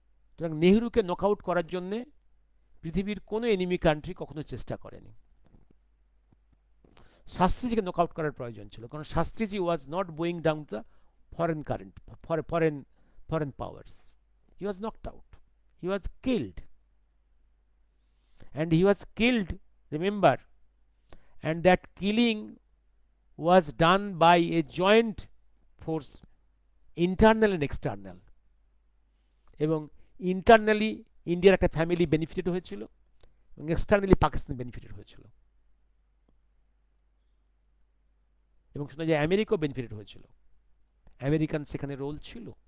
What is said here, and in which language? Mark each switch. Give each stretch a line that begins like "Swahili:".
Bangla: সুতরাং নেহেরুকে নকআউট করার জন্য পৃথিবীর কোনো এনিমি কান্ট্রি কখনো চেষ্টা করেনি। শাস্ত্রীজিকে নকআউট করার প্রয়োজন ছিল, কারণ Shastriji
English: Was not going down to the foreign current, foreign powers. He was knocked out, he was killed, and he was killed, remember, and that killing was done by a joint force internal and external,
Bangla: এবং internally ইন্ডিয়ার একটা family benefited হয়েছিল এবং externally Pakistan benefited হয়েছিল, এবং শোনা যায় আমেরিকাও benefited হয়েছিল, আমেরিকান সেখানে রোল ছিল।